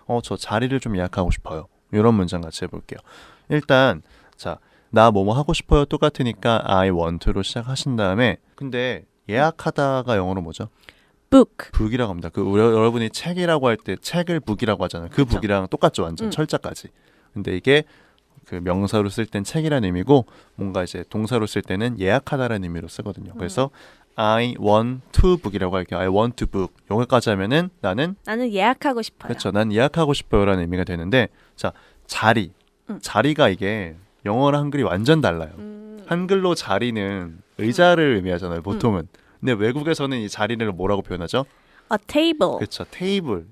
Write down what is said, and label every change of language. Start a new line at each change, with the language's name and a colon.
Korean: 저 자리를 좀 예약하고 싶어요. 이런 문장 같이 해볼게요. 일단 자, 나 뭐뭐 하고 싶어요 똑같으니까
English: I want
Korean: 로 시작하신 다음에 근데 예약하다가 영어로 뭐죠?
English: book.
Korean: book이라고 합니다. 여러분이 책이라고 할 때 책을 book이라고 하잖아요. 그 book이랑 똑같죠, 완전 철자까지. 근데 이게 그 명사로 쓸 땐 책이라는 의미고 뭔가 이제 동사로 쓸 때는 예약하다라는 의미로 쓰거든요.
English: 그래서 I want to book이라고 할게요. I want to book.
Korean: 여기까지 하면은 나는 예약하고 싶어요. 그렇죠. 난 예약하고 싶어요라는 의미가 되는데 자, 자리가 이게 영어랑 한글이 완전 달라요. 한글로 자리는 의자를 의미하잖아요, 보통은. 근데 외국에서는 이 자리를 뭐라고 표현하죠?
English: A table.
Korean: 그렇죠. 테이블.